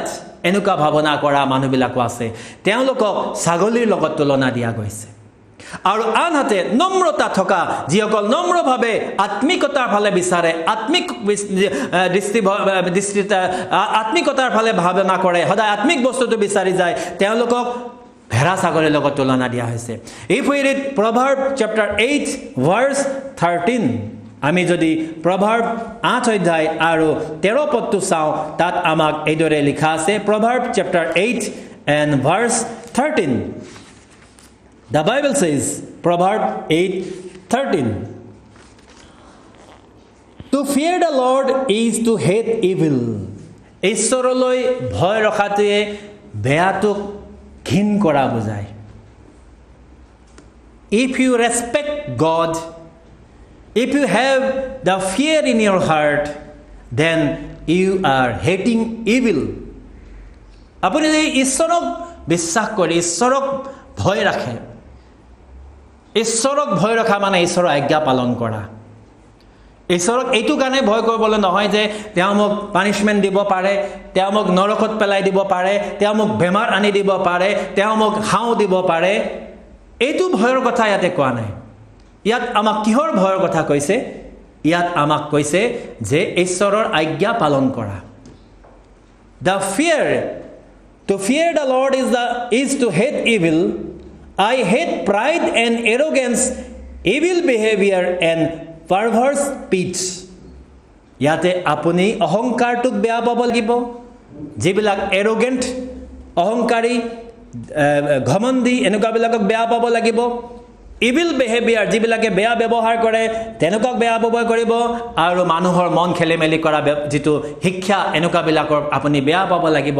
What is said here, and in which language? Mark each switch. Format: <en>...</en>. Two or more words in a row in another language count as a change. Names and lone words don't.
<as>এনেকুৱা ভাৱনা কৰা মানুহবিলাকো আছে। তেওঁলোকক ছাগলীৰ লগত তুলনা দিয়া গৈছে। আৰু আনহাতে নম্ৰতা থকা, যিসকল নম্ৰভাৱে আত্মিকতাৰ ফালে বিচাৰে, আত্মিকতাৰ ফালে ভাৱনা কৰে, সদায় আত্মিক বস্তুটো বিচাৰি যায়, তেওঁলোকক ভেড়া ছাগলীৰ লগত তুলনা দিয়া হৈছে।</as> <en>If we read Proverbs chapter 8 verse 13,</en> <as>আমি যদি প্ৰভাৰ্ব 8 অধ্যায় আৰু 13 পদটো চাওঁ, তাত আমাক এইদৰে লিখা আছে,</as> <en>Proverbs chapter 8 and verse 13. The Bible says, Proverbs 8:13, To fear the Lord is to hate evil.</en> <as>ঈশ্বৰলৈ ভয় ৰখাটোৱে বেয়াটোক ঘিন কৰা বুজায়।</as> <en>If you respect God, if you have the fear in your heart, then you are hating evil.</en> <as>আপুনি যদি ঈশ্বৰক বিশ্বাস কৰে, ঈশ্বৰক ভয় ৰাখে, ঈশ্বৰক ভয় ৰখা মানে ঈশ্বৰৰ আজ্ঞা পালন কৰা। ঈশ্বৰক এইটো কাৰণে ভয় কৰিবলৈ নহয় যে তেওঁ মোক পানিছমেণ্ট দিব পাৰে, তেওঁ মোক নৰকত পেলাই দিব পাৰে, তেওঁ মোক বেমাৰ আনি দিব পাৰে, তেওঁ মোক হাও দিব পাৰে, এইটো ভয়ৰ কথা ইয়াতে কোৱা নাই। ইয়াত আমাক কিহৰ ভয়ৰ কথা কৈছে? ইয়াত আমাক কৈছে যে ঈশ্বৰৰ আজ্ঞা পালন কৰা।</as> <en>To fear the Lord is to hate evil. I hate pride and arrogance, evil behavior and perverse speech.</en> <as>ইয়াতে আপুনি অহংকাৰটোক বেয়া পাব লাগিব, যিবিলাক এৰোগেণ্ট, অহংকাৰী, ঘমণ্ডি, এনেকুৱাবিলাকক বেয়া পাব লাগিব।</as> <en>evil behavior,</en> <as>যিবিলাকে বেয়া ব্যৱহাৰ কৰে, তেনেকুৱাক বেয়া ব্যৱহাৰ কৰিব। আৰু মানুহৰ মন খেলি মেলি কৰা যিটো শিক্ষা, এনেকুৱাবিলাকৰ আপুনি বেয়া পাব লাগিব।</as>